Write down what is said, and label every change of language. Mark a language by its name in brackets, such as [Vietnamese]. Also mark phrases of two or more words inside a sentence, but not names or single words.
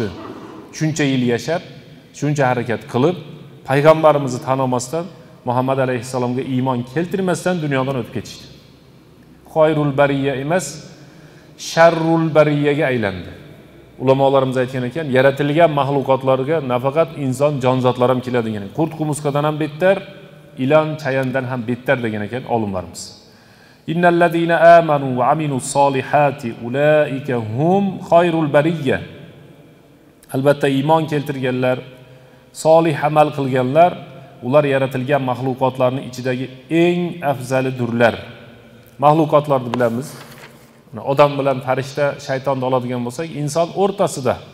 [Uzbek] Shuncha yil yashab, shuncha harakat qilib, payg'ambarimizni tanimasdan, Muhammad alayhissalomga iymon keltirmasdan dunyodan o'tib ketishdi. [Arabic] خير البرية [Uzbek] emas, [Arabic] شر البرية [Uzbek] aylandi. Ulamolarimiz aytgan ekan, yaratilgan mahluqotlarga nafaqat inson jonzotlar ham keladi degan. Qurt qumursqadan ham bettar, ilon chayandan ham bettar degan ekan olimlarimiz. [Arabic] إن الذين آمنوا وعملوا الصالحات أولئك هم خير البرية. [Uzbek] Albatta iymon keltirganlar, solih amal qilganlar, ular yaratilgan mahluqotlarning ichidagi eng afzalidirlar. Mahluqotlarni bilamiz. Odam bilan farishta, shaytonni oladigan bo'lsak, inson o'rtasida.